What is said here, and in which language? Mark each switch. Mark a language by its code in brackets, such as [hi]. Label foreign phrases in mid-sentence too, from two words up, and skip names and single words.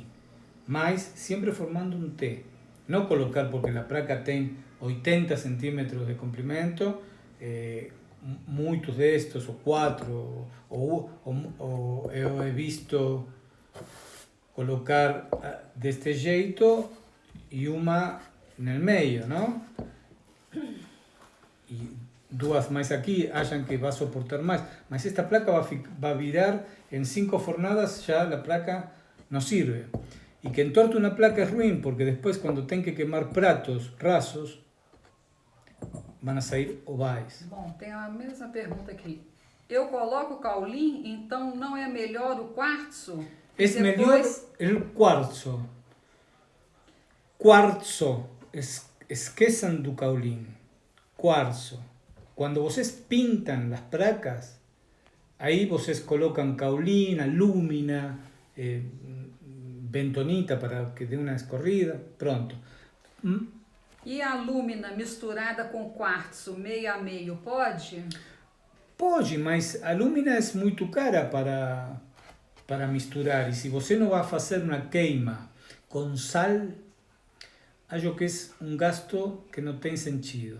[es] Mas siempre formando un T. No colocar porque la placa tiene 80 centímetros de complemento, muchos de estos, o 4, o he visto colocar de este jeito y una en el medio, ¿no? Y duas más aquí hayan que va a soportar más. Mas esta placa va a virar en 5 fornadas, ya la placa no sirve. Y que entorte una placa es ruim, porque después cuando tengan que quemar [pt] pratos rasos, [es] van a [pt] sair ovais. Bom, tem a mesma pergunta aqui. Eu coloco caulim, então não é melhor o quartzo? [es] Es mejor el cuarzo. Cuarzo. [pt] Esqueçam do caulín. Cuarzo. [es] Cuando vocês pintan las placas, ahí vocês colocan caulín, alúmina, bentonita para que [pt] dê uma escorrida, pronto. E a alúmina misturada com quartzo, meio a meio, pode? Pode, mas a alúmina é muito cara para misturar. E se você não vai fazer uma queima com sal, acho que é um gasto que não tem sentido.